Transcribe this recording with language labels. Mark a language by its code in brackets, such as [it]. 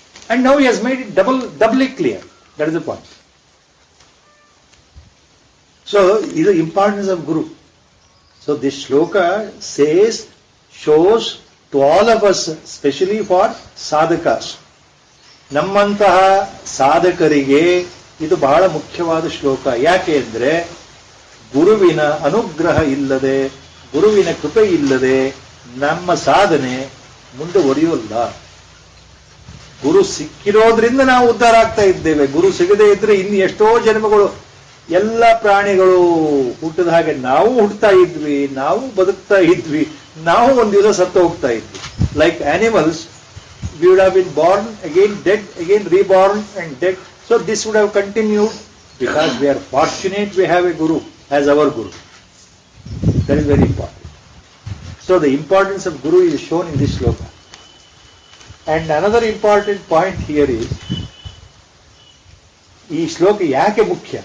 [en] And now he has made it doubly clear. That is the point. So, is the importance of Guru. So this shloka says, shows to all of us, especially for sadhakas. [kn] ನಮ್ಮಂತಹ ಸಾಧಕರಿಗೆ ಇದು ಬಹಳ ಮುಖ್ಯವಾದ ಶ್ಲೋಕ. ಯಾಕೆ ಅಂದ್ರೆ ಗುರುವಿನ ಅನುಗ್ರಹ ಇಲ್ಲದೆ, ಗುರುವಿನ ಕೃಪೆ ಇಲ್ಲದೆ ನಮ್ಮ ಸಾಧನೆ ಮುಂದುವರಿಯೋಲ್ಲ. ಗುರು ಸಿಕ್ಕಿರೋದ್ರಿಂದ ನಾವು ಉದ್ಧಾರ ಆಗ್ತಾ ಇದ್ದೇವೆ. ಗುರು ಸಿಗದೇ ಇದ್ರೆ ಇನ್ನು ಎಷ್ಟೋ ಜನ್ಮಗಳು, ಎಲ್ಲ ಪ್ರಾಣಿಗಳು ಹುಟ್ಟಿದ ಹಾಗೆ ನಾವು ಹುಟ್ಟುತ್ತಾ ಇದ್ವಿ, ನಾವು ಬದುಕ್ತಾ ಇದ್ವಿ, ನಾವು ಒಂದು ದಿವಸ ಸತ್ತು ಹೋಗ್ತಾ ಇದ್ವಿ. [en] Like animals, we would have been born, again dead, again reborn and dead. So this would have continued because we are fortunate we have a guru as our guru. That is very important. So the importance of guru is shown in this shloka. And another important point here is, [kn] ಈ ಶ್ಲೋಕ ಯಾಕೆ ಮುಖ್ಯ?